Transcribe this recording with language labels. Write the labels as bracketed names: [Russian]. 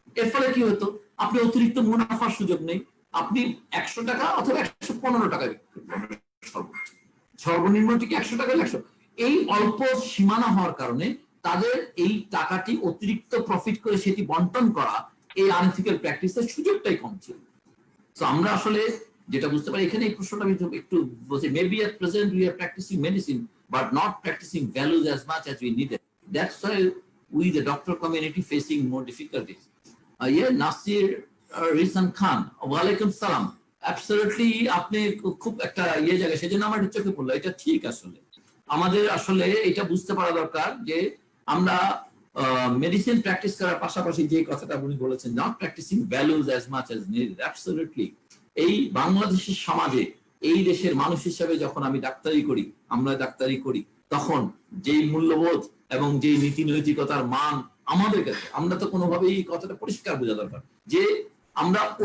[Bangla] এর ফলে কি হতো, আপনি অতিরিক্ত মুনাফার সুযোগ নেই, আপনি 100 টাকা অথবা 115 টাকা বিক্রি করবেন সর্বনিম্ন ঠিক 100 টাকা 100। এই অল্প সীমানা হওয়ার কারণে তাদের এই টাকাটি অতিরিক্ত প্রফিট করে সেটি বন্টন করা এই আনএথিক্যাল প্র্যাকটিসের সুযোগটাই কম ছিল। তো আমরা আসলে যেটা বুঝতে পারি, এখানে এই প্রশ্নটা আমি একটু বলছি, [English] Maybe at present we are practicing medicine but not practicing values as much as we needed. That's why we the doctor community facing more difficulties. Yeah, Nasir Rizan Khan, ওয়ালাইকুম সালাম। [Bangla] অ্যাবসলিউটলি আপনি খুব একটা জায়গায়, সেজন্য আমার চোখে পড়লো, এটা ঠিক। আসলে আমাদের আসলে এটা বুঝতে পারা দরকার যে আমরা মেডিসিন প্র্যাকটিস করার পাশাপাশি যে কথাটা আপনি বলেছেন, [English] Not practising values as much as needed. [Bangla] Absolutely এই বাংলাদেশের সমাজে এই দেশের মানুষ হিসেবে যখন আমি ডাক্তারি করি, আমরা ডাক্তারি করি, তখন যেই মূল্যবোধ এবং যেই নীতি নৈতিকতার মান আমাদের কাছে, আমরা তো কোনোভাবেই এই কথাটা পরিষ্কার বোঝা দরকার যে আমরা